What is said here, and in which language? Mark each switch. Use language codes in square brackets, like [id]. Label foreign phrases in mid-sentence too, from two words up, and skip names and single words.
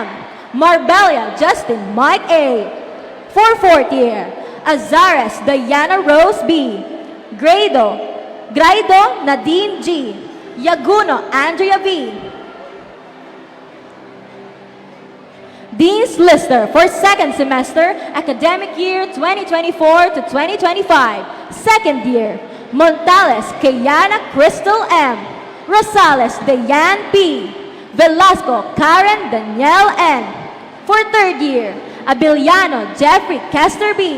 [en] Marbella Justin Mike A. For fourth year, Azares Diana Rose B. Graido Nadine G. Yaguno Andrea B. Dean's Lister for second semester, academic year 2024 to 2025. Second year, Montales Kayana Crystal M. Rosales Dayan P. Velasco Karen Danielle N. For third year, Abiliano Jeffrey Kester B.